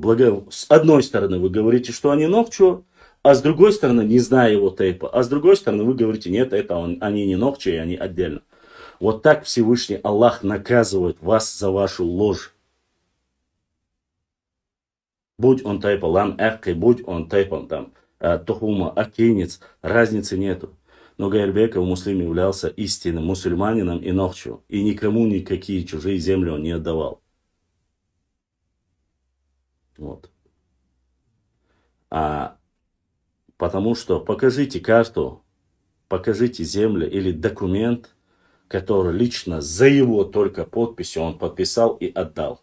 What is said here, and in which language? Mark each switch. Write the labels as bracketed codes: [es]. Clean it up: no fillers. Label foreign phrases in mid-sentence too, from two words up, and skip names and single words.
[ru] С одной стороны вы говорите, что они нохчу, а с другой стороны, не зная его тейпа, а с другой стороны вы говорите, нет, они не нохчу, и они отдельно. Вот так Всевышний Аллах наказывает вас за вашу ложь. Будь он тайпа [ce] лам-экки, [ru] будь он тайпом там тухума, акинец, разницы нету. Но Гайрбеков муслим являлся истинным мусульманином и нохчу. И никому никакие чужие земли он не отдавал. Вот. Потому что покажите карту, покажите землю или документ, который лично за его только подписью он подписал и отдал.